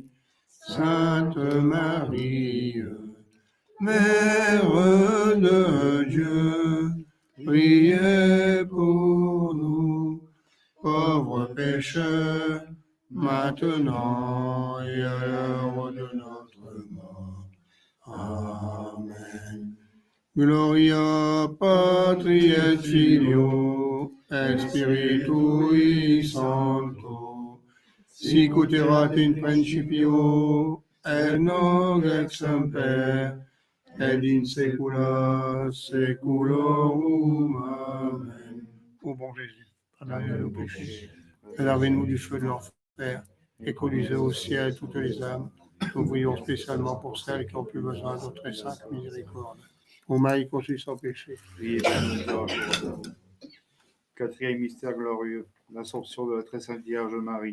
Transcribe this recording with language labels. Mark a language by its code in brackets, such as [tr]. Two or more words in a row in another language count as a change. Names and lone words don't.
[fr] Sainte Marie, Mère de Dieu, priez pour nous, pauvres pécheurs, maintenant et à l'heure de notre mort. Amen. [la] Gloria Patri et Filio et Spiritui Sancto, sic ut erat in principio et nunc et semper et in saecula saeculorum. Amen. [fr] Ô bon Jésus, pardonnez nos péchés, préservez-nous du feu de l'enfer et conduisez au ciel toutes les âmes. Nous prions spécialement pour celles qui ont plus besoin de notre sainte miséricorde. Ô Marie conçue sans péché. Priez pour nous, pauvres pécheurs. Quatrième mystère glorieux, l'Assomption de la très sainte Vierge Marie.